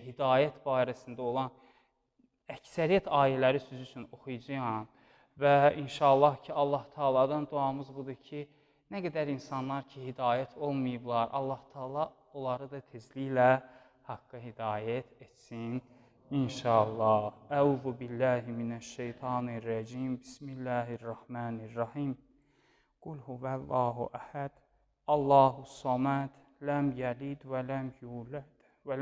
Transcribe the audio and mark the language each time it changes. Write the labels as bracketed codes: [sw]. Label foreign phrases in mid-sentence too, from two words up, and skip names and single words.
[az] Hidayət barəsində olan əksəriyyət ayələri siz üçün oxuyacağam və inşallah ki, Allah Taaladan duamız budur ki, nə qədər insanlar ki, hidayət olmayıblar, Allah Taala onları da tezliklə haqqa hidayət etsin. İnşallah. [ar] أعوذ بالله من الشيطان الرجيم. بسم الله الرحمن الرحيم. قل هو الله أحد. الله الصمد. لم يلد ولم يولد ولم